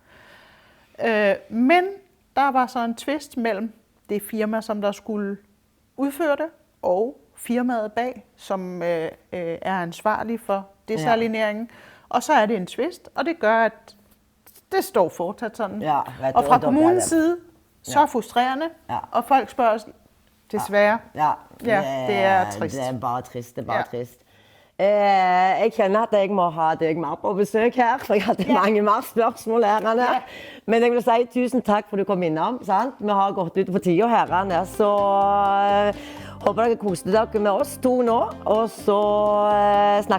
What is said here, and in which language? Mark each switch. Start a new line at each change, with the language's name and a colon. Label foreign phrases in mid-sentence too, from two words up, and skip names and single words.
Danish: Men der var så en tvist mellem det firma, som der skulle udføre det, og firmaet bag, som er ansvarlig for desalineringen. Og så er det en tvist, og det gør, at det står fortsat sådan. Og fra kommunens side, så frustrerende, og folk spørger os, desværre. Det er trist. Det er bare trist, trist.
Norwegian: Jeg kjenner at jeg må ha deg mer på besøk her, for jeg hadde mange mer spørsmål herrene. Men jeg vil si tusen takk for at du kom innom, sant? Vi har gått ut på tida herrene, så håper dere koste dere med oss 2 nå, og så snakkes vi.